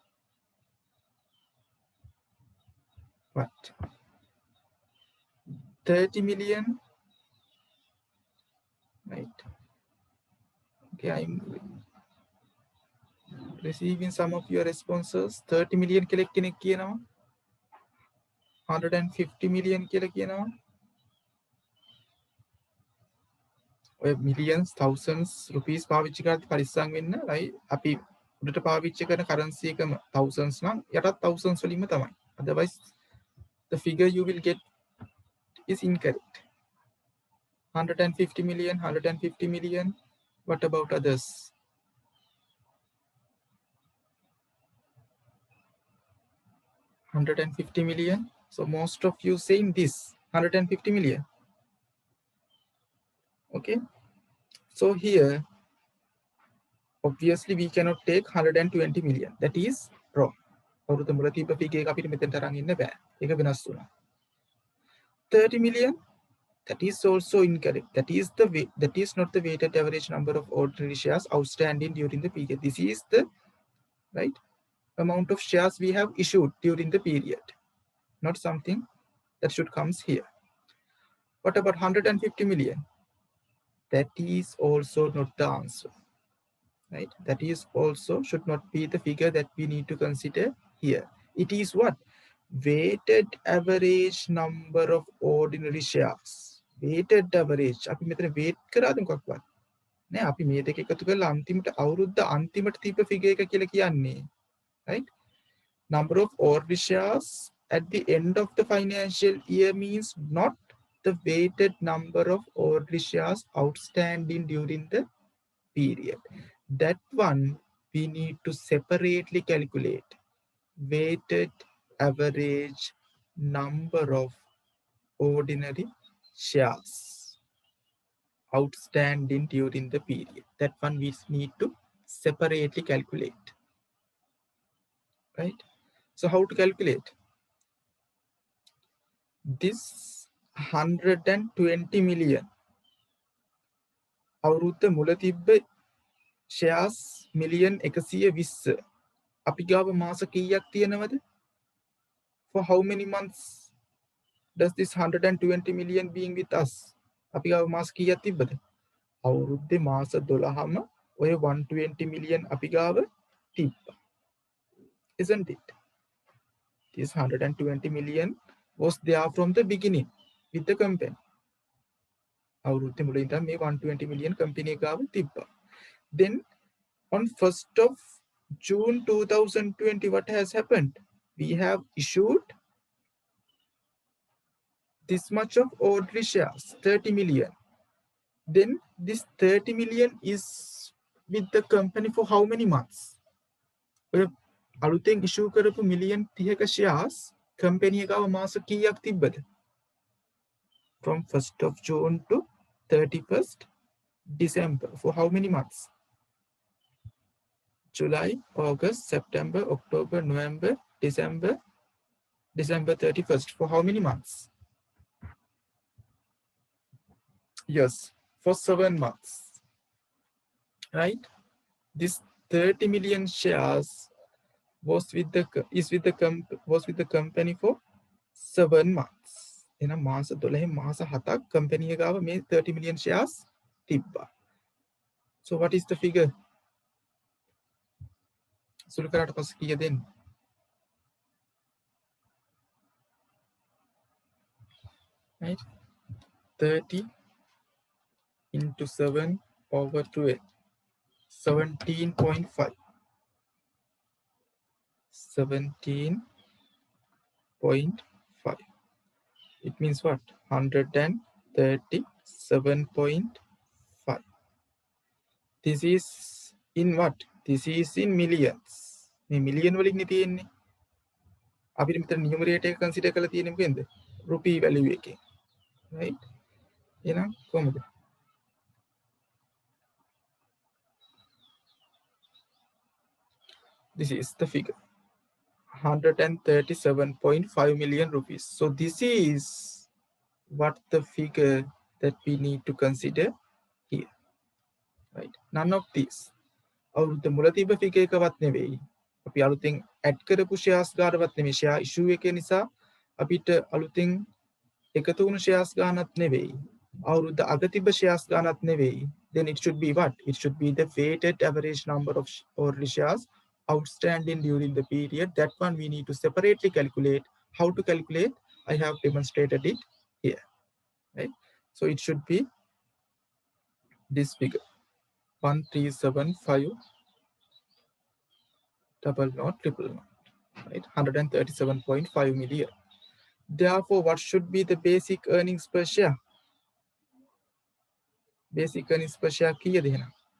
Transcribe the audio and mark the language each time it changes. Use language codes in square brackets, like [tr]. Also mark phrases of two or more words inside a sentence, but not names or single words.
[en] What? 30 million, right? Okay, I'm receiving some of your responses. [si] 30 million කෙනෙක් කියනවා. 150 million කියලා කියනවා. ඔය [en] millions thousands rupees [si] පාවිච්චි කරද්දි පරිස්සම් වෙන්න. right? අපි උඩට පාවිච්චි කරන currency එකම thousands නම් යටත් thousands වලින්ම තමයි. [en] Otherwise the figure you will get is incorrect. 150 million, 150 million. What about others? 150 million. So most of you saying this 150 million. Okay. So here, obviously we cannot take 120 million. That is wrong. [si] අවුරුද්ද මුල තිබ්බ figure එක අපිට මෙතෙන්ට අරන් ඉන්න බෑ. ඒක වෙනස් වුණා. [en] 30 million, that is also incorrect. That is not the weighted average number of ordinary shares outstanding during the period. This is the right amount of shares we have issued during the period, not something that should comes here. What about 150 million? That is also not the answer, right? That is also should not be the figure that we need to consider here. It is what? Weighted average number of ordinary shares. Weighted average. [si] අපි මෙතන weight කරාද මොකක්වත්? නෑ අපි මේ දෙක එකතු කරලා අන්තිමට අවුරුද්ද අන්තිමට තිබ්බ figure එක කියලා කියන්නේ. [en] Right? Number of ordinary shares at the end of the financial year means not the weighted number of ordinary shares outstanding during the period. That one we need to separately calculate. Weighted average number of ordinary shares outstanding during the period. That one we need to separately calculate. Right? So how to calculate? This 120 million [si] අවුරුද්ද මුල තිබ්බ shares million 120 අපි ගාව මාස කීයක් තියෙනවද? [en] For how many months does this 120 million being with us? [si] අපි ගාව මාස කීයක් තිබ්බද? අවුරුද්දේ මාස 12ම ඔය 120 million අපි ගාව තිබ්බා. [en] Isn't it? This 120 million was there from the beginning with the company. [si] අවුරුද්දේ මුල ඉඳන් මේ 120 million company ගාව තිබ්බා. [en] Then on 1st of June 2020, what has happened? We have issued this much of ordinary shares, 30 million. Then this 30 million is with the company for how many months? [si] අලුතෙන් issue කරපු million 30ක [en] shares company [si] එකව මාස කීයක් තිබ්බද? [en] From 1st of June to 31st December. For how many months? July, August, September, October, November, December 31st. For how many months? Yes, for 7 months. Right? This 30 million shares was with the company for 7 months. In a [si] මාස 12 මාස 7ක් company එකව මේ 30 million shares තිබ්බා. [en] So what is the figure? [si] සුළු කරාට පස්සේ කීය දෙන්නේ? [en] Right? 30 into 7 over 12. 17.5. 17.5. It means what? 137.5. This is in what? This is in millions. [si] මේ million වලින් තියෙන්නේ. අපිට මෙතන numerator එක consider කරලා තියෙන්නේ මොකෙන්ද? [en] rupee value [si] එකෙන්. Right? එහෙනම් කොහොමද? [en] This is the figure. 137.5 million rupees. So this is what the figure that we need to consider here. Right? None of these. අවුරුද්ද මුල තිබ්බ figure එකවත් නෙවෙයි. අපි අලුතෙන් add කරපු shares ගානවත් නෙවෙයි. share issue එක නිසා අපිට අලුතෙන් එකතු වුණු shares ගානත් නෙවෙයි. අවුරුද්ද අග තිබ්බ shares ගානත් නෙවෙයි. Then it should be what? It should be the weighted average number of ordinary shares outstanding during the period. That one we need to separately calculate. How to calculate? I have demonstrated it here. Right? So it should be this figure. 137500000. Right? 137.5 million. Therefore, what should be the basic earnings per share? Basic earnings per share [si] කීයද එහෙනම්?